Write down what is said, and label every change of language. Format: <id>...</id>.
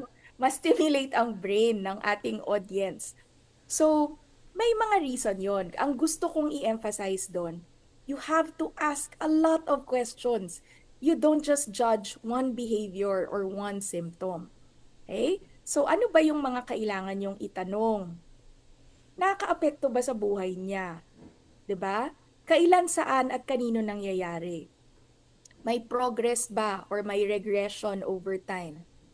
<tl>Aha. ma-stimulate ang brain ng ating audience. So, may mga reason yon. Ang gusto kong i-emphasize doon,</tl> <en>you have to ask a lot of questions. You don't just judge one behavior or one symptom. Okay?</en> <tl>So, ano ba yung mga kailangan yung itanong? Nakakaapekto ba sa buhay niya? 'Di ba? Kailan, saan, at kanino nangyayari? May progress ba or may regression over time?</tl>